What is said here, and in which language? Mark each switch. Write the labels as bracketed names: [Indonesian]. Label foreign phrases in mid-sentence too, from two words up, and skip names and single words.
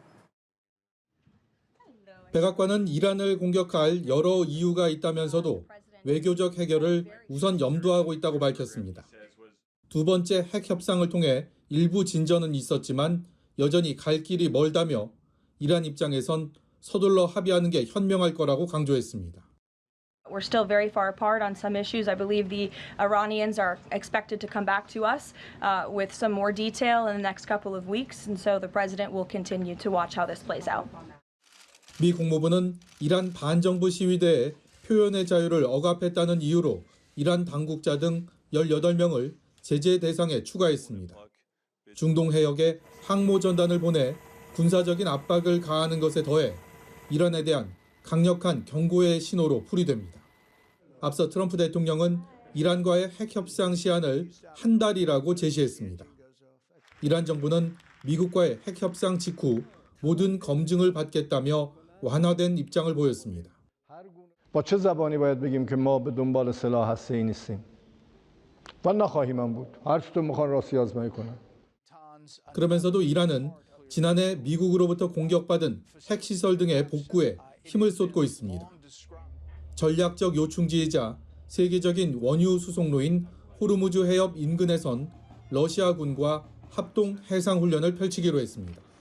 [Korean] 백악관은 이란을 공격할 여러 이유가 있다면서도 외교적 해결을 우선 염두하고 있다고 밝혔습니다. 두 번째 핵 협상을 통해 일부 진전은 있었지만 여전히 갈 길이 멀다며 이란 입장에선 서둘러 합의하는 게 현명할 거라고 강조했습니다. [English] We're still very far apart on some issues. I believe the Iranians are expected to come back to us with some more detail in the next couple of weeks, and so the president will continue to watch how this plays out. [Korean] 미 국무부는 이란 반정부 시위대에 표현의 자유를 억압했다는 이유로 이란 당국자 등 18명을 제재 대상에 추가했습니다. 중동 해역에 항모 전단을 보내 군사적인 압박을 가하는 것에 더해 이란에 대한 강력한 경고의 신호로 풀이됩니다. 앞서 트럼프 대통령은 이란과의 핵 협상 시한을 한 달이라고 제시했습니다. 이란 정부는 미국과의 핵 협상 직후 모든 검증을 받겠다며 완화된 입장을 보였습니다. [Persian] با چه زبانی باید بگیم که ما به دنبال سلاح هسته‌ای نیستیم و نخواهیم هم بود هر چطور میخوان راستی آزمایی کنن. [Korean] 그러면서도 이란은 지난해 미국으로부터 공격받은 핵시설 등의 복구에 힘을 쏟고 있습니다. 전략적 요충지이자 세계적인 원유 수송로인 호르무즈 해협 인근에선 러시아군과 합동 해상훈련을 펼치기로 했습니다.